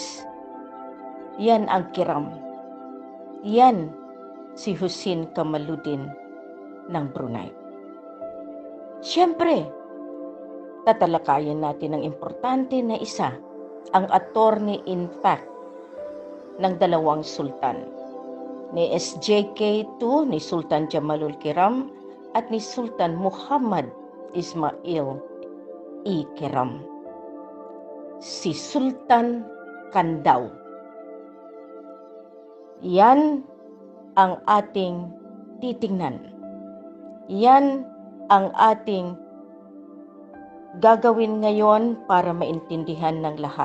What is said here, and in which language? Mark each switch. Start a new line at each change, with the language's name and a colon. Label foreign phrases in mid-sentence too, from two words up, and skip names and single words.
Filipino: Yan ang Kiram. Yan si Hussein Kamaluddin ng Brunei. Siyempre, tatalakayin natin ang importante na isa, ang
English: attorney in fact
Filipino: ng dalawang sultan, ni SJK2, ni Sultan Jamalul Kiram, at ni Sultan Muhammad Ismail Ikram. Si Sultan Kandaw. Yan ang ating titingnan. Yan ang ating gagawin ngayon para maintindihan ng lahat.